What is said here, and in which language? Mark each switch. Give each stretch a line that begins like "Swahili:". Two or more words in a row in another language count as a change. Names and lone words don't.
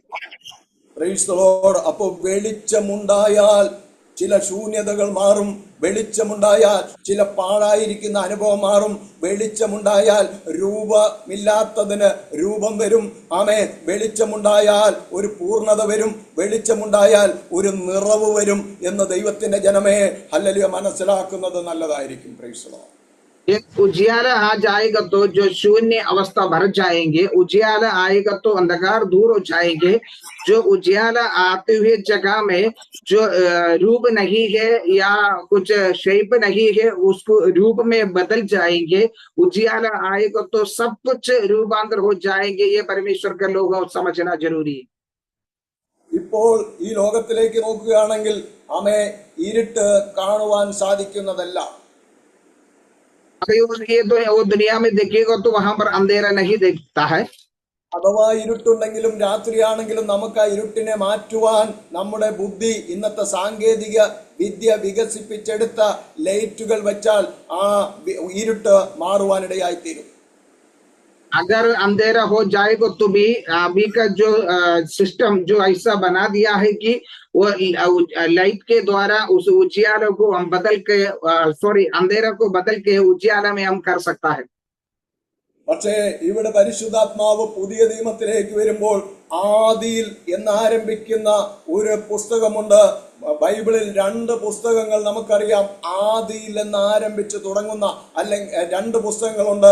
English: Praise the Lord.
Malayalam: അപ്പോ വെളിച്ചമുണ്ടായാൽ ചില ശൂന്യതകൾ മാറും. വെളിച്ചമുണ്ടായാൽ ചില പാഴായിരിക്കുന്ന അനുഭവം മാറും. വെളിച്ചമുണ്ടായാൽ രൂപമില്ലാത്തതിന് രൂപം വരും. ആമേൻ. വെളിച്ചമുണ്ടായാൽ ഒരു പൂർണ്ണത വരും. വെളിച്ചമുണ്ടായാൽ ഒരു നിറവ് വരും എന്ന് ദൈവത്തിന്റെ ജനമേ ഹല്ലേലൂയ മനസ്സിലാക്കുന്നത് നല്ലതായിരിക്കും.
English: Praise the Lord.
Hindi: एक उजियाला आ जाएगा तो जो शून्य अवस्था भर जाएंगे, उजियाला आएगा तो अंधकार दूर हो जाएंगे। जो उजियाला आते हुए जगह में जो रूप नहीं है या कुछ शेप नहीं है, उसको रूप में बदल जाएंगे। उजियाला आएगा तो सब कुछ रूपांतर हो जाएंगे। ये परमेश्वर के लोग समझना जरूरी है।
Malayalam: ഇപ്പോൾ ഈ ലോകത്തിലേക്ക് നോക്കുകയാണെങ്കിൽ ആമേ ഇരുട്ട് കാണുവാൻ സാധിക്കുന്നതല്ല.
Hindi: अगर ये तो वो दुनिया में देखिएगा तो वहां पर अंधेरा नहीं दिखता है।
Malayalam: അഥവാ ഇരുട്ടുണ്ടെങ്കിലും രാത്രിയാണെങ്കിലും നമുക്ക് ആ ഇരുട്ടിനെ മാറ്റുവാൻ നമ്മുടെ ബുദ്ധി, ഇന്നത്തെ സാങ്കേതിക വിദ്യ വികസിപ്പിച്ചെടുത്ത ലൈറ്റുകൾ വെച്ചാൽ ആ ഇരുട്ട് മാറുവാനിടയായിത്തീരും.
Hindi: अगर अंधेरा हो जाएगा तो भी अभी का जो सिस्टम जो ऐसा बना दिया है कि वो लाइट के द्वारा उस उजियारे को हम बदल के अंधेरा को बदल के उजियारा में हम कर सकता है.
Malayalam: പക്ഷേ ഇവിടെ പരിശുദ്ധാത്മാവ് പുതിയ നിയമത്തിലേക്ക് വരുമ്പോൾ ആദിയിൽ എന്നാരംഭിക്കുന്ന ഒരു പുസ്തകമുണ്ട്. ബൈബിളിൽ 2 പുസ്തകങ്ങൾ നമുക്കറിയാം ആദിയിൽ എന്നാരംഭിച്ച് തുടങ്ങുന്ന, അല്ലെങ്കിൽ 2 പുസ്തകങ്ങളുണ്ട്.